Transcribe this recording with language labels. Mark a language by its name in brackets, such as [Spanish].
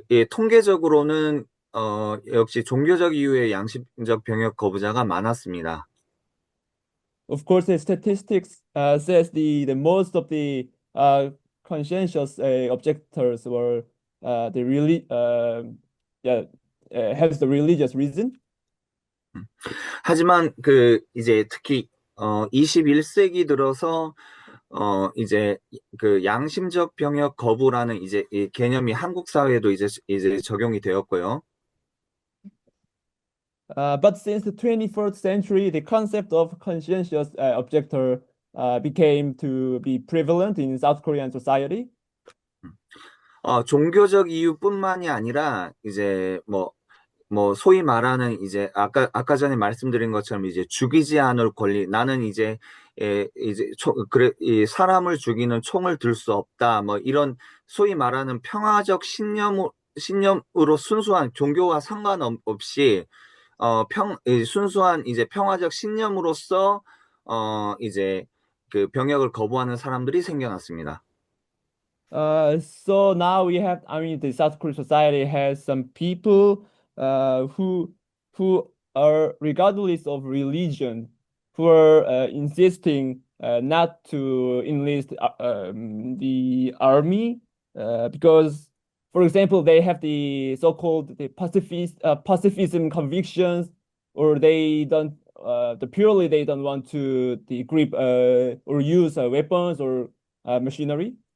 [Korean] 통계적으로는 역시 종교적 이유의 양심적 병역 거부자가 많았습니다. [English] Of course, the statistics says the most of the conscientious objectors were the really has the religious reason. [Korean] 하지만 이제 특히 21세기 들어서 이제 양심적 병역 거부라는 이제 이 개념이 한국 사회에도 이제 적용이 되었고요. [English] But since the 21st century, the concept of conscientious objector became to be prevalent in South Korean society. [Korean] 종교적 이유뿐만이 아니라 이제 소위 말하는 이제 아까 전에 말씀드린 것처럼 이제 죽이지 않을 권리, 나는 이제 이 사람을 죽이는 총을 들 수 없다, 이런 소위 말하는 평화적 신념으로 순수한 종교와 상관없이 순수한 이제 평화적 신념으로서 이제 병역을 거부하는 사람들이 생겨났습니다. [English] So now the South Korean society has some people who are regardless of religion, who are insisting not to enlist the army because, for example, they have the so-called pacifism convictions, or they don't purely they don't want to grip or use weapons or machinery.